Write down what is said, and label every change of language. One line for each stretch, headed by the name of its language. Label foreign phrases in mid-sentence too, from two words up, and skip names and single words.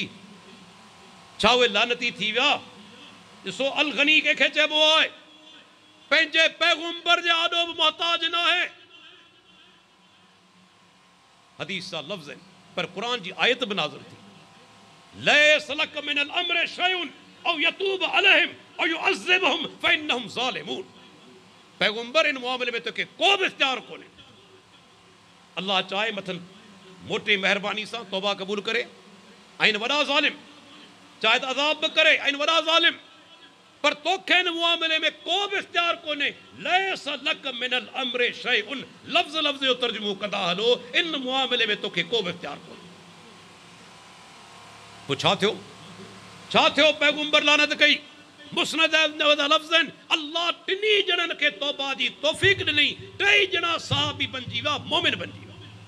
Sindhi: छा उहे लानती थी विया? ॾिसो, अल गनी कंहिंखे चइबो आहे? पंहिंजे पैगंबर जे आॾो बि मोहताज न आहे। हदीस जा लफ़्ज़ आहिनि, पर क़ुरान जी आयत बि नाज़िल थी।
Arabic: ليس لك من الأمر شيء أو يتوب عليهم أو يعذبهم فإنهم ظالمون.
Sindhi: पैगंबर, इन मामले में तोखे को बि इख्तियार कोन्हे। अल्लाह चाहे मथन मोटी मेहरबानी सां तौबा क़बूल करे, ऐं वॾा ज़ालिम चाहे त अज़ाब बि करे, ऐं वॾा ज़ालिम, पर तोखे इन मामले में को बि इख्तियार कोन्हे।
Arabic: ليس لك من الأمر شيء,
Sindhi: लफ़्ज़ लफ़्ज़ जो तर्जुमो कंदा हलो, इन मामले में तोखे को बि इख्तियार कोन्हे। पोइ छा थियो? छा थियो? पैगंबर लानत कई। मुस्नद लफ़्ज़ आहिनि, अल्लाह टिनी ॼणनि खे तौबा जी तौफ़ीक़ ॾिनई। टई ॼणा सहाबी बणिजी विया, मोमिन बणिजी विया।